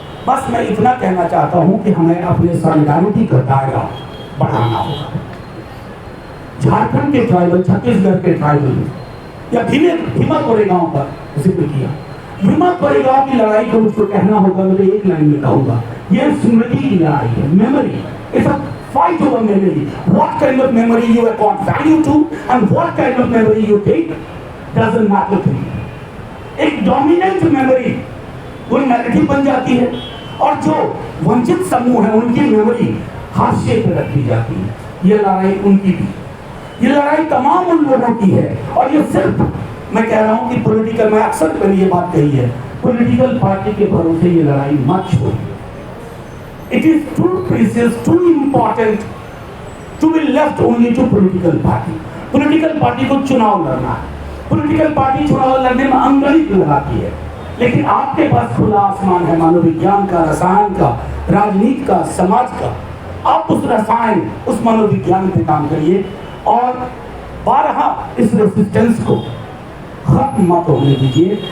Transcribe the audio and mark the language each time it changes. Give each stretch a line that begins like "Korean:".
Hindi: बस मैं इतना कहना चाहता हूँ कि हमें अपने सॉलिडारिटी का दायरा बढ़ाना होगा। झारखंड के ट्राइबल, छत्तीसगढ़ के ट्राइबल या भीमा कोरेगांव का जिक्र किया, भीमा कोरेगांव की लड़ाई को मुझको कहना होगा, मुझे एक लाइन में कहूंगा, ये स्मृति की लड़ाई है, memory,
English: It's a fight over memory. What kind of memory you accord value to and what kind of memory you take doesn't matter to you.
Hindi: एक dominant memory वो narrative बन जाती है और जो वंचित समूह है उनकी मेमोरी हाशिए पर रख दी जाती है। ये लड़ाई उनकी भी, ये लड़ाई तमाम उन लोगों की है। और ये सिर्फ मैं कह रहा हूं कि पॉलिटिकल, मैं अक्सर मैंने ये बात कही है, पॉलिटिकल पार्टी के भरोसे ये लड़ाई मत छोड़िए।
English: It is too precious, too important to be left only to political party.
Hindi: Political party को चुनाव लड़ना है, पॉलिटिकल पार्टी चुनाव लड़ने में अंगड़ित लगाती है, लेकिन आपके पास खुला आसमान है मनोविज्ञान का, रसायन का, राजनीति का, समाज का। आप उस रसायन, उस मनोविज्ञान पे काम करिए और बारहा इस रेसिस्टेंस को खत्म मत होने दीजिए।